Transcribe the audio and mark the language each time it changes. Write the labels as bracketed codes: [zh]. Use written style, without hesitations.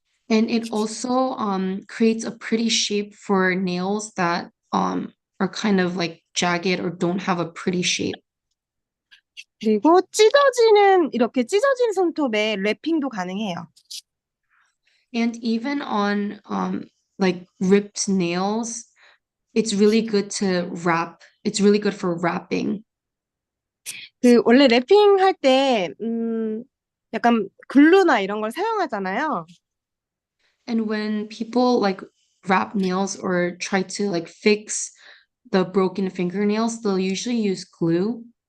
[en] And it also creates a pretty shape for nails that are kind of like jagged or don't have a pretty shape. [ko] 그리고 이렇게 찢어진 손톱에 랩핑도 가능해요. [en] And even on like ripped nails, it's really good to wrap. It's really good for wrapping. [ko] 원래 랩핑 할 때, 약간 글루나 이런 걸 사용하잖아요. [en] And when people like wrap nails or try to like fix the broken fingernails, they'll usually use glue.